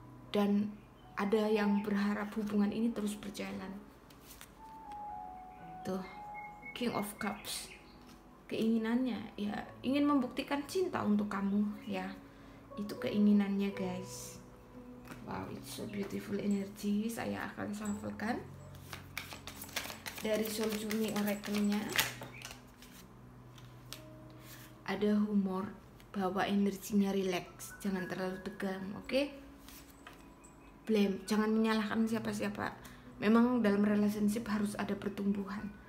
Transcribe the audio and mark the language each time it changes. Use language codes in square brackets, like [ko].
[id] Dan ada yang berharap hubungan ini terus berjalan. Tuh, King of Cups keinginannya ya, ingin membuktikan cinta untuk kamu ya, itu keinginannya guys. [en] Wow, it's so beautiful energy. [id] Saya akan shufflekan dari Soul Journey Oracle-nya. Ada humor, bawa energinya relax, jangan terlalu tegang, oke? Blame, jangan menyalahkan siapa-siapa. Memang dalam relationship harus ada pertumbuhan.